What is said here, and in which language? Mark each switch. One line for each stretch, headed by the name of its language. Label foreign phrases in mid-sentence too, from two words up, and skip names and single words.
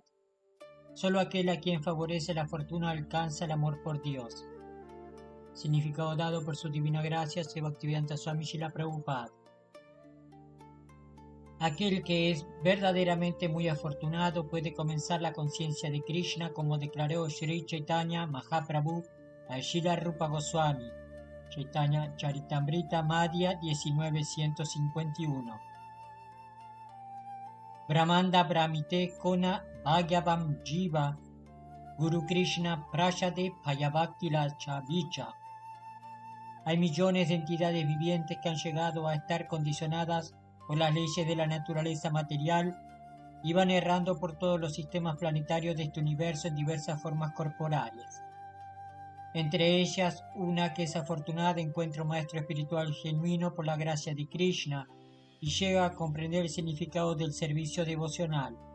Spanish: Solo aquel a quien favorece la fortuna alcanza el amor por Dios. Significado dado por su divina gracia, Sri Bhaktivedanta Swami Srila Prabhupada. Aquel que es verdaderamente muy afortunado puede comenzar la conciencia de Krishna, como declaró Shri Chaitanya Mahaprabhu a Srila Rupa Goswami, Chaitanya Charitamrita Madhya 19.151.
Bangla: ব্রহ্মাণ্ড ভ্রমিতে কোন ভাগ্যবান্ জীব গুরু কৃষ্ণ প্রসাদে পায় ভক্তি লতা বীজ.
Spanish: Hay millones de entidades vivientes que han llegado a estar condicionadas por las leyes de la naturaleza material y van errando por todos los sistemas planetarios de este universo en diversas formas corporales. Entre ellas, una que es afortunada encuentra un maestro espiritual genuino por la gracia de Krishna y llega a comprender el significado del servicio devocional.